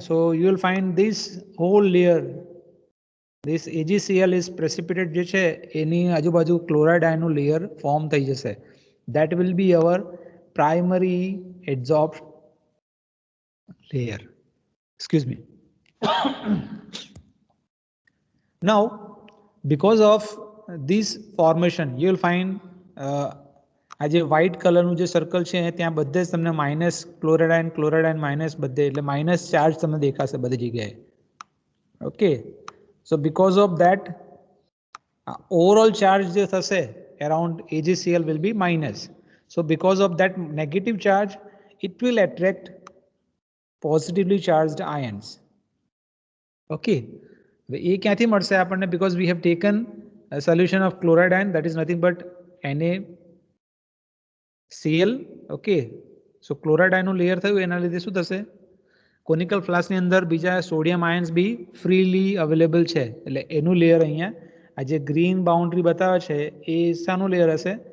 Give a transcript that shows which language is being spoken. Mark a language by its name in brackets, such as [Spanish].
[English] So you will find this whole layer, this AgCl is precipitate [Gujarati] જે છે એની આજુબાજુ chloride ion નું layer form થઈ જશે. [English] That will be our primary adsorbed layer. Excuse me. Now, because of this formation, you will find [Gujarati] આ જે white કલરનું જે સર્કલ છે ત્યાં બધે જ તમને માઇનસ ક્લોરાઇડ માઇનસ બધે, એટલે માઇનસ ચાર્જ તમને દેખાશે બધી જગ્યાએ. [English] okay, so because of that overall charge [Gujarati] જે થશે [English] around AgCl will be minus. So because of that negative charge, it will attract positively charged ions. [Gujarati] Okay, એ ક્યાંથી મળશે આપણને? [English] Because we have taken a solution of chloride ion, that is nothing but NaCl. [Gujarati] Okay, so chloride ion નું layer થયું, એના લીધે શું થશે? Conical ફ્લાસ્કની અંદર બીજા સોડિયમ આયન્સ બી ફ્રીલી અવેલેબલ છે, એટલે એનું લેયર અહીંયા આ જે ગ્રીન બાઉન્ડ્રી બતાવે છે એ શાનું લેયર હશે?